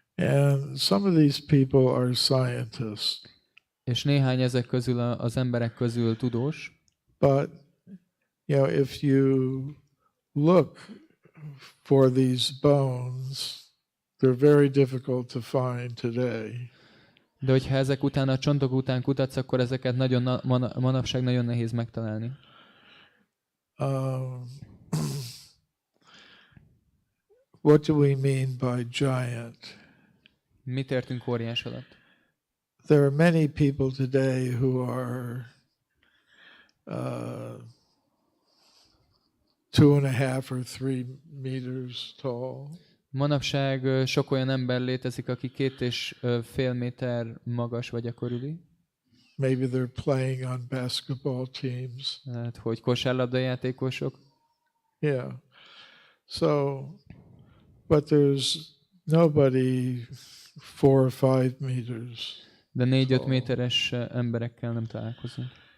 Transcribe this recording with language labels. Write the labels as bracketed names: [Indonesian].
[English] And some of these people are scientists. [Hungarian] És néhány ezek közül az emberek közül tudós. [English] But if you look for these bones, they're very difficult to find today. [Hungarian] De hogyha ezek után, a csontok után kutatsz, akkor ezeket manapság nagyon nehéz megtalálni. [English] What do we mean by giant? [Hungarian] Mit értünk óriás alatt? [English] There are many people today who are 2.5 or 3 meters tall. [Hungarian] Manapság sok olyan ember létezik, aki 2,5 méter magas vagy a körüli. [English] Maybe they're playing on basketball teams. [Hungarian] Hát, hogy kosárlabda játékosok. [English] Yeah. So, but there's nobody 4 or 5 meters. [Hungarian] De 4-5 méteres emberekkel nem találkozunk.